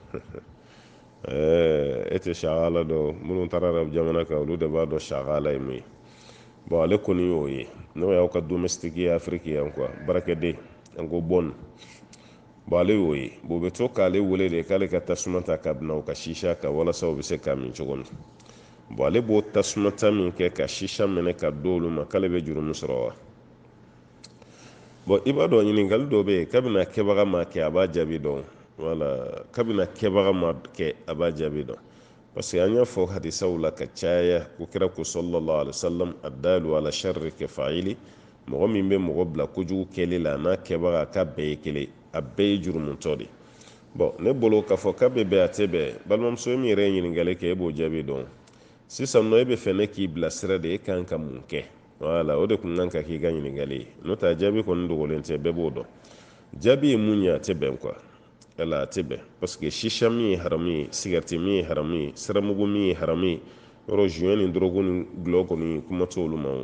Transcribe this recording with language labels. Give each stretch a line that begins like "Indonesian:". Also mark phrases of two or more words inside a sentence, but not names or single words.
Bambara: e tɛ shagala dɔn minnu taara arabu jamana kan olu de b'a dɔn shagala ye mun ye bon ale kɔni y'o ye n'o y'aw ka domestique ye afiriki yan quoi baarakɛden an ko bon bon ale y'o ye bon bɛ to k'ale wele de k'ale ka tasuma ta ka bina o ka shisha ka walasa o bɛ se k'a min cogo min bon ale b'o tasuma ta min kɛ ka shisha minɛ ka do olu ma k'ale bɛ juru min sɔrɔ wa bon i b'a dɔn ɲininkali dɔ bɛ yen kabini kɛbaga ma kɛ a b'a jaabi dɔn wala kabini kɛbaga ma kɛ a b'a jaabi dɔn
French: parce que
Bambara: an y'a fɔ hadisaw la ka caya ko kira ko
Arabic: صلى الله عليه وسلم الدال على الشر كفاعله
Bambara: mɔgɔ min bɛ mɔgɔ bila kojugu kɛli la n'a kɛbaga k'a bɛɛ ye kelen a bɛɛ ye jurumutɔ de bon ne bolo k'a fɔ k'a bɛ bɛn a tɛ bɛn balimamuso min yɛrɛ ye ɲininkali kɛ e b'o jaabi dɔn sisan nɔ e bɛ fɛ ne k'i bilasira de e kan ka mun kɛ wala o de kun kan ka k'i ka ɲininkali ye n'o tɛ jaabi kɔni dogolen tɛ bɛɛ b'o dɔn jaabi ye mun ye a tɛ bɛn quoi ala a tɛ bɛn
French: parce que
Bambara: shisha min ye haramu ye sigareti min ye haramu ye siramugu min ye haramu ye yɔrɔ juin ni dɔrɔgu ni gulɔ kɔni kuma t'olu ma